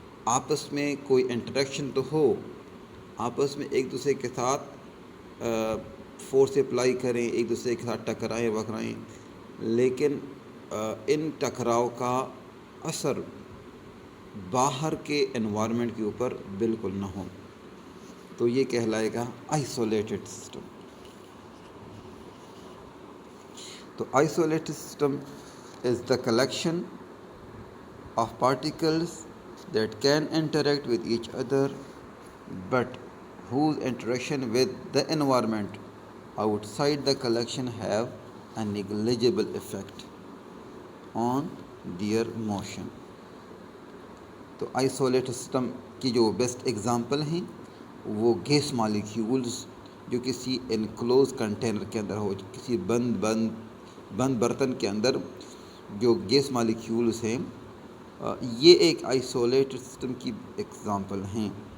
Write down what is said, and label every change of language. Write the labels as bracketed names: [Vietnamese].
[Urdu] آپس میں کوئی انٹریکشن تو ہو، آپس میں ایک دوسرے کے ساتھ فورس اپلائی کریں، ایک دوسرے کے ساتھ ٹکرائیں وکرائیں، لیکن ان ٹکراؤ کا اثر باہر کے انوائرمنٹ کے اوپر بالکل نہ ہو، تو یہ کہلائے گا آئسولیٹڈ سسٹم. [English] تو isolated system is the collection of particles that can interact with each other but whose interaction with the environment outside the collection have a negligible effect on their motion. [Urdu] تو isolated system کی جو best example ہیں وہ gas molecules جو کسی enclose container کے اندر ہو، کسی بند برتن کے اندر جو گیس مالیکیولز ہیں، یہ ایک آئسولیٹڈ سسٹم کی ایگزامپل ہیں